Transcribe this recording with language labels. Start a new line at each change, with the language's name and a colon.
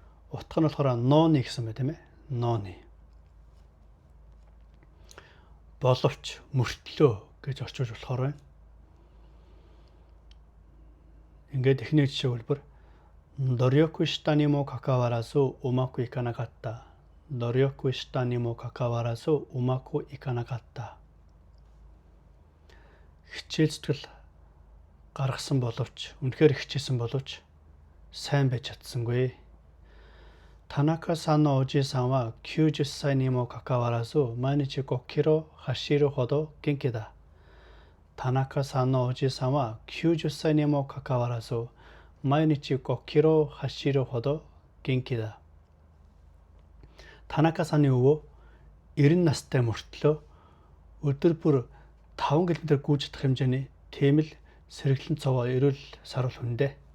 Mongolian: Утга нь болохоор ноны гэсэн мэ тийм ээ. Ноны. Боловч мөртлөө гэж орчуулж болохоор байна. Ингээд эхний жишээ хэлбэр
Japanese: 努力したにもかかわらずうまくいかなかった努力したにもかかわらずうまくいかなかった.
Mongolian: Хичээл зүтгэл гаргасан боловч, үнэхээр хичээсэн боловч сайн байж чадсангүй.
Japanese: 田中さんのおじいさんは90歳にもかかわらず毎日5キロ走るほど元気だ. 田中さんのおじいさんは90歳にもかかわらず毎日5キロ走るほど元気だ.
Mongolian: Танaka саны өвөө 90 настай мөртлөө өдөр бүр 5 км гүйж чадах хэмжээний тийм л сэргэлэн цовоо эрүүл сарвал хүндээ.